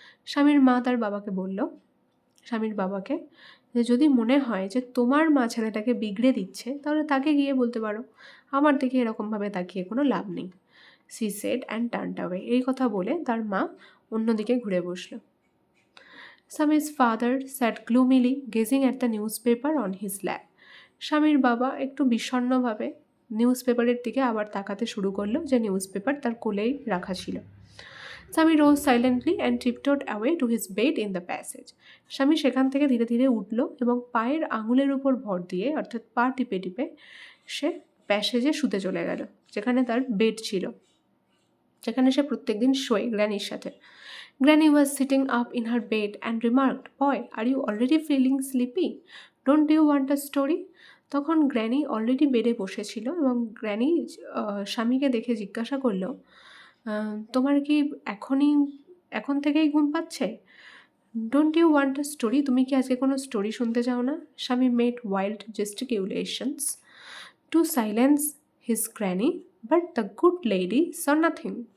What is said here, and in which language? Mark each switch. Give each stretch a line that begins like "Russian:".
Bangla: স্বামীর মা তার বাবাকে বলল, স্বামীর বাবাকে, যে যদি মনে হয় যে তোমার মা ছেলেটাকে বিগড়ে দিচ্ছে, তাহলে তাকে গিয়ে বলতে পারো, আমার দিকে এরকমভাবে তাকিয়ে কোনো লাভ নেই।
English: She said and turned away.
Bangla: এই কথা বলে তার মা অন্যদিকে ঘুরে বসলো।
English: Sami's father sat gloomily gazing at the newspaper on his lap.
Bangla: স্বামীর বাবা একটু বিষণ্ণভাবে নিউজ পেপারের দিকে আবার তাকাতে শুরু করলো, যে নিউজ পেপার তার কোলেই রাখা ছিল।
English: Swami rose silently and tiptoed away to his bed in the passage.
Bangla: স্বামী সেখান থেকে ধীরে ধীরে উঠল এবং পায়ের আঙুলের উপর ভর দিয়ে, অর্থাৎ পা টিপে টিপে সে প্যাসেজে শুতে চলে গেল, যেখানে তার বেড ছিল, যেখানে সে প্রত্যেকদিন শোয় গ্র্যানির সাথে।
English: Granny was sitting up in her bed and remarked, "Boy, are you already feeling sleepy? Don't you want a story?"
Bangla: তখন গ্র্যানি অলরেডি বেডে বসেছিল এবং গ্র্যানি স্বামীকে দেখে জিজ্ঞাসা করলো, তোমার কি এখন থেকেই ঘুম পাচ্ছে?
English: Don't you want a story?
Bangla: তুমি কি আজকে কোনো স্টোরি শুনতে চাও না?
English: Swami made wild gesticulations to silence his granny, but the good lady saw nothing.